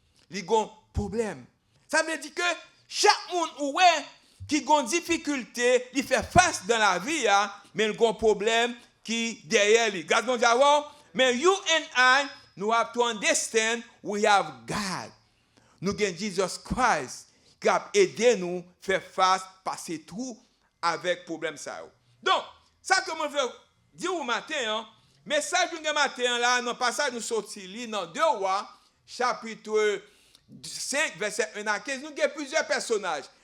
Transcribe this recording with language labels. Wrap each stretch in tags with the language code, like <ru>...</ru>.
<fr>Il y a un problème. Ça veut dire que chaque monde qui a une difficulté, il fait face dans la vie, mais il y a un problème qui derrière lui. Regardons d'abord. Mais</fr> <en>you and I, we have to understand we have God.</en> <fr>Nous avons Jesus Christ qui a aidé nous à faire face, passer tout avec problème ça. Donc, ça que je veux dire au matin, message du matin là, dans le passage nous sorti dans 2 Rois, chapitre 5, verset 1 à 15, nous avons plusieurs personnages.</fr>